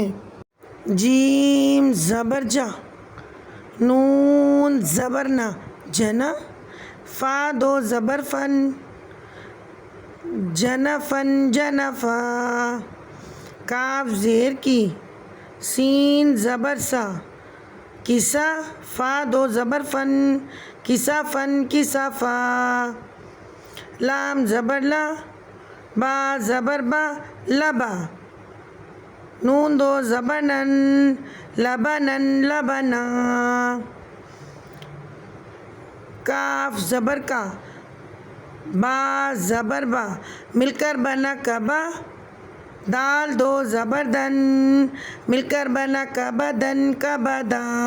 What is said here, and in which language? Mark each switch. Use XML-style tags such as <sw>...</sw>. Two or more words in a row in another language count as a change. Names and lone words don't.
<ur>جیم زبر جا، نون زبر نا جنا، فا دو زبر فن، جنفن جنفا۔ کاف زیر کی، سین زبر سا، کسا، فا دو زبر فن، کسا فن کسا فا۔ لام زبر لا، با زبر با لبا، نون دو زبر نن، لبنن لبنا۔ کاف زبر کا، با زبر با، مل کر بنا کبا، دال دو زبر دن، مل کر بنا کبدن کبدا۔</ur>